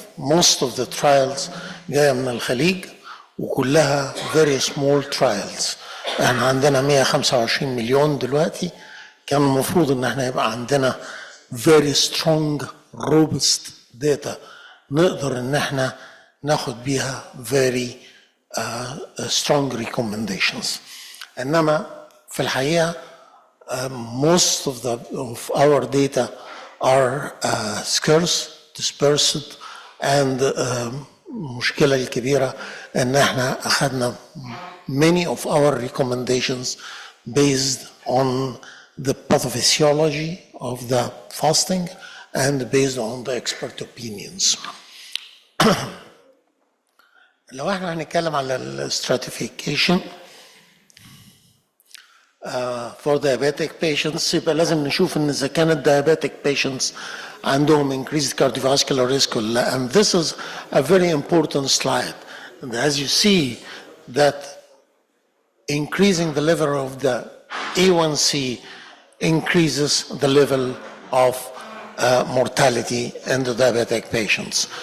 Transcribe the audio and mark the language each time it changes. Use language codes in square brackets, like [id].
[en] most of the trials [ar] جاية من الخليج وكلها [en] very small trials. [ar] احنا عندنا 125 مليون دلوقتي، كان المفروض ان احنا يبقى عندنا [en] very strong robust data [ar] نقدر ان احنا ناخد بيها [en] very strong recommendations. انما في الحقيقة most of our data are scarce, dispersed, and [ar] المشكلة الكبيرة ان احنا اخذنا [en] many of our recommendations based on the pathophysiology of the fasting and based on the expert opinions. [ar] لو احنا هنتكلم على الstratification [en] for diabetic patients [ar] يبقى لازم نشوف ان اذا كانت [en] diabetic patients [ar] عندهم [en] increased cardiovascular risk [ar] ولا لا. [en] And this is a very important slide. And as you see that increasing the level of the A1C increases the level of mortality in the diabetic patients.